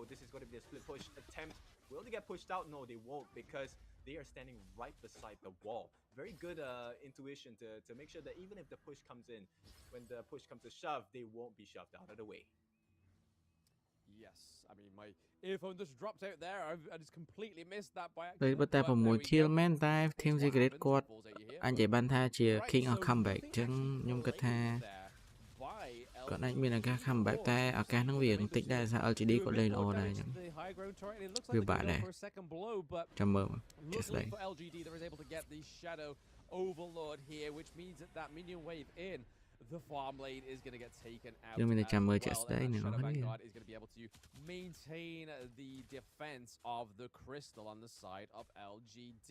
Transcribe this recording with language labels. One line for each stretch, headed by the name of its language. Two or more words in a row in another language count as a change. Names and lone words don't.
English: This is going to be a split push attempt. Will they get pushed out? No, they won't, because they are standing right beside the wall. Very good intuition to make sure that even if the push comes in, when the push comes to shove, they won't be shoved out of the way. Yes, I mean, my earphone just dropped out there. I just completely missed that by accident.
Khmer: តែតែ6 kill មែនតែ Team Secret គាត់អាចនិយាយបានថាជា
English: King of Comeback
Khmer: អញ្ចឹងខ្ញុំគិតថាគាត់អាចមានឱកាស comeback តែឱកាសហ្នឹងវាបន្តិចដែរថា LGD គាត់លេងល្អដែរអញ្ចឹងវាបាក់ដែរចាំមើល
English: just like LGD that was able to get the Shadow Overlord here, which means that that minion wave in the farm lane is going to get taken out as well, and Shadow Vanguard is going to be able to maintain the defense of the crystal on the side of LGD.